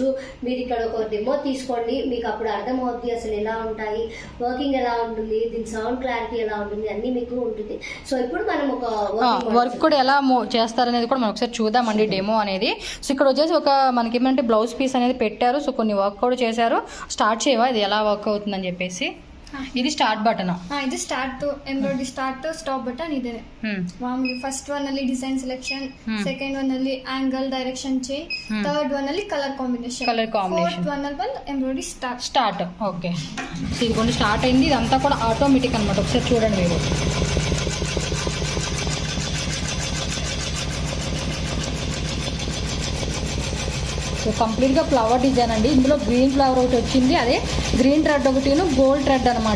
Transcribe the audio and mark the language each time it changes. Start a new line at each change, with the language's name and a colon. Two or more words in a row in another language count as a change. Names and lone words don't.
Telugu: మీరు ఇక్కడ ఒక డెమో తీసుకోండి, మీకు అప్పుడు అర్థమవుతుంది అసలు ఎలా ఉంటాయి, వర్కింగ్ ఎలా ఉంటుంది, దీని
English: sound clarity
Telugu: ఎలా ఉంటుంది, అన్ని మీకు ఉంటుంది. సో ఇప్పుడు మనం ఒక వర్క్ కూడా ఎలా చేస్తారనేది కూడా మనం ఒకసారి చూద్దామండి డెమో అనేది. సో ఇక్కడ వచ్చేసి ఒక మనకి ఏమంటే
English: blouse piece
Telugu: అనేది పెట్టారు, సో కొన్ని వర్క్ కూడా చేశారు. స్టార్ట్ చేయవా ఇది ఎలా వర్క్ అవుతుందని చెప్పేసి.
English: ఇది start button, ಇದು start embroidery start stop button ಇದೆ ಮಾಮೂಲಿ. first one ಅಲ್ಲಿ design selection, second one ಅಲ್ಲಿ angle direction change, third one ಅಲ್ಲಿ colour combination, fourth one ಅಲ್ಲಿ embroidery start.
Telugu: ఓకే, ఇది కొన్ని స్టార్ట్ అయింది. ఇదంతా కూడా ఆటోమేటిక్ అనమాట. ఒకసారి చూడండి మీరు. సో కంప్లీట్గా
English: flower design
Telugu: అండి. ఇందులో
English: green flower
Telugu: ఒకటి వచ్చింది, అదే
English: green thread
Telugu: ఒకటి,
English: gold thread
Telugu: అనమాట.